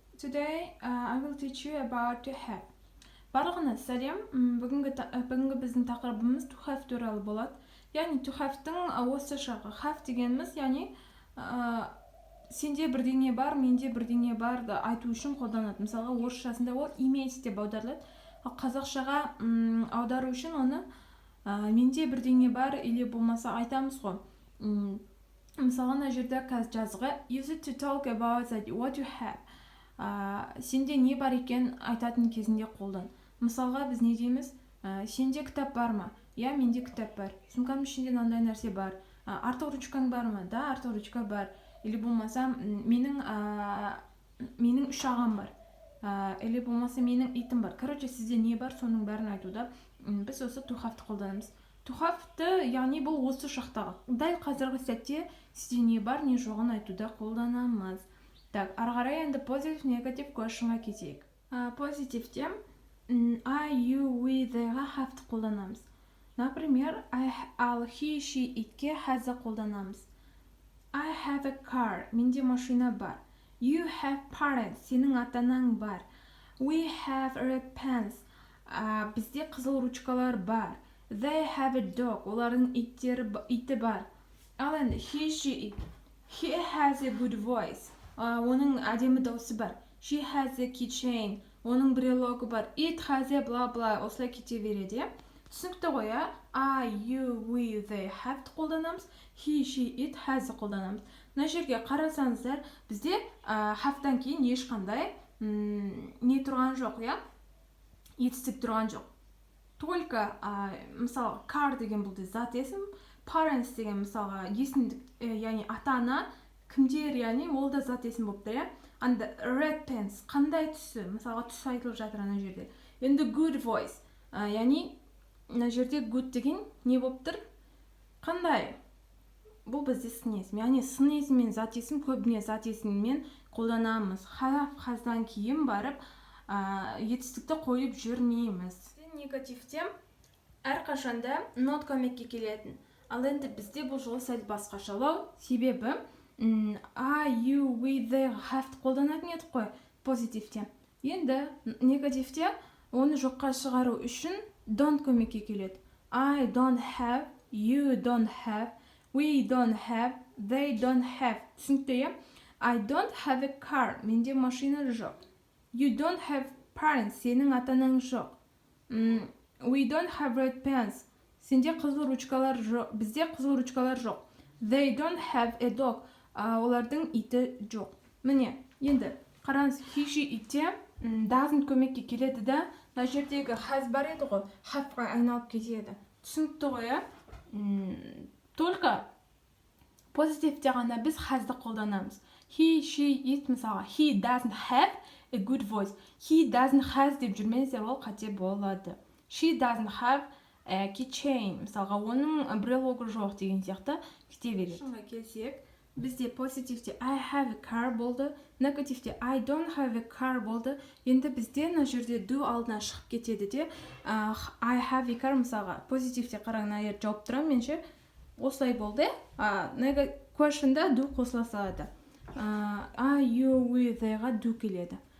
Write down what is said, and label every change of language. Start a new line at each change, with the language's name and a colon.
English: Today I will teach you about to have.
Kazakh: Барлығына сәлем. Бүгінгі біздің тақырыбымыз to have туралы болады. Яғни to have-тың осы жағы. Have дегеніміз, яғни сенде бірдеңе бар, менде бірдеңе бар да айту үшін қолданады. Мысалға, орысшасында ол иметь деп аударылады. Ал қазақшаға аудару үшін оны менде бірдеңе бар
Russian: или
Kazakh: болмаса айтамыз ғой. Мысалы, мына жерде қазір жазғы
English: use it to talk about what you have.
Kazakh: Сенде не бар екен айтатын кезінде қолдан. Мысалға, біз не дейміз? Сенде кітап бар ма? Я, менде кітап бар. Сумкамның ішінде мынандай нәрсе бар. Артық ручкаң бар ма?
Russian: Да,
Kazakh: артық ручка бар.
Russian: Или
Kazakh: болмаса, менің 3 ағам бар.
Russian: Или
Kazakh: болмаса, менің итім бар.
Russian: Короче,
Kazakh: сізде не бар, соның бәрін айтуда біз осы to have-ті қолданамыз. To have-ті, яғни бұл осы шақтағы. Дәл қазіргі сәтте сізде не бар, не жоғын айтуда қолданамыз.
Russian: Так,
Kazakh: ары қарай енді positive, negative questionға кетейік. Позитивте I, you, we, they-ға have-ті қолданамыз.
Russian: Например,
Kazakh: ал he, she, it-ке has-ді қолданамыз.
English: I have a car,
Kazakh: менде машина бар.
English: You have parents,
Kazakh: сенің ата-анаң бар.
English: We have red pens,
Kazakh: бізде қызыл ручкалар бар.
English: They have a dog,
Kazakh: олардың иті бар. Ал енді
English: he, she, it. He has a good voice,
Kazakh: оның әдемі дауысы бар.
English: She has a keychain,
Kazakh: оның брелогы бар.
English: It has a blah-blah,
Kazakh: осылай кете береді. Түсінікті ғой,
English: I, you, we, they have
Kazakh: қолданамыз.
English: He, she, it, has
Kazakh: қолданамыз. Мына жерге қарасаңыздар, бізде have-тан кейін ешқандай не тұрған жоқ, етістік тұрған жоқ.
Russian: Только,
Kazakh: мысалы, car деген бұл зат есім, parents деген мысалға есімдік, яғни ата-ана, кімдер, яғни ол да зат есім болып тұр,
English: And red pens,
Kazakh: қандай түсі, мысалға түс айтылып жатыр ана жерде. Енді good voice, яғни ана жерде good деген не болып тұр? Қандай? Бұл бізде сын есім, яғни сын есім мен зат есім көбіне зат есіммен қолданамыз. Has-дан кейін барып етістікті қойып жүрмейміз. Негативте әрқашанда not көмекке келетін. Ал енді бізде бұл жолы сәл басқашалау, себебі I, you, we, they have қолданатын едік қой позитивте. Енді негативте оны жоққа шығару үшін don't көмекке келеді.
English: I don't have, you don't have, we don't have, they don't have.
Kazakh: Түсінікті,
English: I don't have a car,
Kazakh: менде машина жоқ.
English: You don't have parents,
Kazakh: сенің ата-анаң жоқ.
English: We don't have red pens,
Kazakh: сенде қызыл ручкалар жоқ, бізде қызыл ручкалар жоқ.
English: They don't have a dog,
Kazakh: олардың иті жоқ. Міне, енді қараңыз, he, she, итте doesn't көмекке келеді да, мына жердегі has бар еді ғой, have-ға айналып кетеді. Түсінікті ғой,
Russian: Только
Kazakh: позитивте ғана біз has-ды қолданамыз.
English: He, she, it,
Kazakh: мысалға,
English: he doesn't have a good voice. He doesn't have
Kazakh: деп жүрмеңіздер, ол қате болады.
English: She doesn't have a keychain.
Kazakh: Мысалға, оның брелогы жоқ деген сияқты кете береді. Шынға келсек, бізде позитивте
English: I have a car
Kazakh: болды, негативте
English: I don't have a car
Kazakh: болды. Енді бізде мына жерде do алдына шығып кетеді де,
English: I have a car,
Kazakh: мысалға, позитивте қараңыз, егер жауап тұрамын, менше осылай болды. Questionда do қосыла салады.
English: I, you, we, they-ға do
Kazakh: келеді.